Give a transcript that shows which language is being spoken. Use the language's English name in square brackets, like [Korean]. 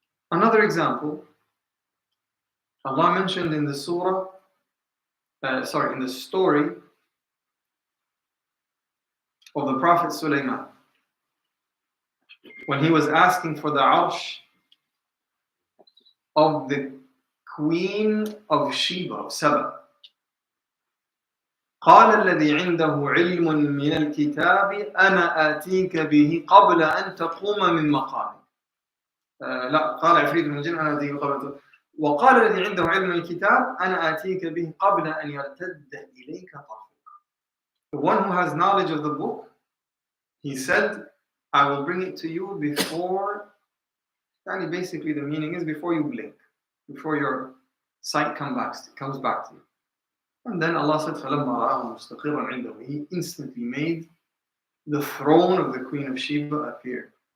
[English] Another example, Allah mentioned in the surah, in the story of the Prophet Sulaiman, when he was asking for the arsh of the Queen of Sheba, of Saba. [Arabic] قال الذي عنده علم من الكتاب أنا آتيك به قبل أن تقوم من مقامك. لا قال عفريت من الجن أنا آتيك قبل وقال الذي عنده علم من الكتاب أنا آتيك به قبل أن يرتد إليك طرفك. [English] The one who has knowledge of the book, he said, I will bring it to you before, and basically the meaning is before you blink, before your sight comes back to you. And then Allah said, [Arabic] فَلَمَّا رَآهُ مُسْتَقِرًا عِنْدَهُ. [English] He instantly made the throne of the Queen of Sheba appear.